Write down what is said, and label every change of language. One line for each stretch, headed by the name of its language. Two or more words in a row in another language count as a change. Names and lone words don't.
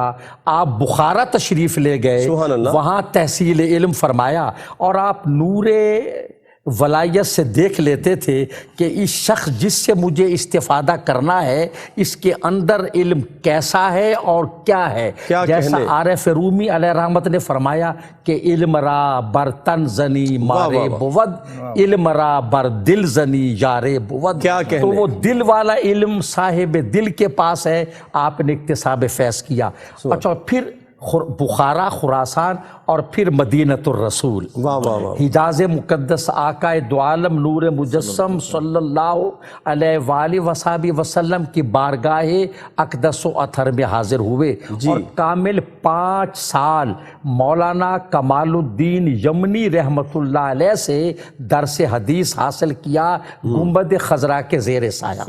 Urdu: آپ بخارا تشریف لے گئے، وہاں تحصیل علم فرمایا. اور آپ نور ولایت سے دیکھ لیتے تھے کہ اس شخص جس سے مجھے استفادہ کرنا ہے اس کے اندر علم کیسا ہے اور کیا ہے. جیسا عارف رومی علیہ رحمت نے فرمایا کہ
Persian: علم را بر تن زنی مارے بود، علم را بر دل زنی یارے بود.
Urdu: تو وہ دل والا علم صاحب دل کے پاس ہے، آپ نے اکتساب فیض کیا. اچھا پھر بخارا، خراسان اور پھر مدینۃ الرسول، واہ واہ واہ، حجاز مقدس آقا دو عالم نور مجسم
Arabic: صلی اللہ علیہ وآلہ وصحبہ وسلم
Urdu: کی بارگاہ اقدس و اطہر میں حاضر ہوئے اور کامل 5 سال مولانا کمال الدین یمنی
Arabic: رحمۃ اللہ علیہ
Urdu: سے درس حدیث حاصل کیا گنبد خضرا کے زیر سایہ۔